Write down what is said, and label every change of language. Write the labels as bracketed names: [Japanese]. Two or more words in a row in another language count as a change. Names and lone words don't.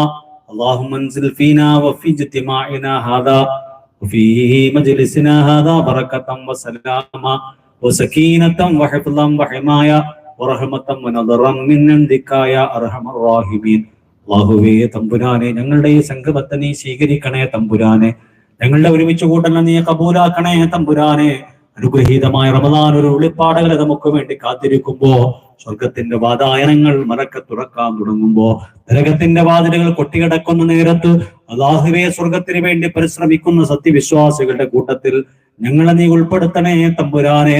[Arabic] اللهم انزل فينا وفي اجتماعنا هذا وفي مجلسنا هذا بركة وسلاما وسكينة وحفظا وحماية ورحمة ونظرا من عندك يا أرحم الراحمين. [Malayalam] അല്ലാഹുവേ തമ്പുരാനെ, ഞങ്ങളുടെ ഈ സംഗമത്തെ നീ സ്വീകരിക്കണേ തമ്പുരാനെ. ഞങ്ങളുടെ ഒരുമിച്ച് കൂട്ടലിനെ നീ കബൂലാക്കണേ തമ്പുരാനെ. അനുഗ്രഹീതമായ റമദാൻ ഒരു ഒളിപ്പാടകളെ നമുക്ക് വേണ്ടി കാത്തിരിക്കുമ്പോ, സ്വർഗത്തിന്റെ വാതായനങ്ങൾ മലക്കെ തുറക്കാൻ തുടങ്ങുമ്പോ, നരകത്തിന്റെ വാതിലുകൾ കൊട്ടിയടക്കുന്ന നേരത്ത് അല്ലാഹുവേ സ്വർഗത്തിന് വേണ്ടി പരിശ്രമിക്കുന്ന സത്യവിശ്വാസികളുടെ കൂട്ടത്തിൽ ഞങ്ങളെ നീ ഉൾപ്പെടുത്തണേ തമ്പുരാനെ.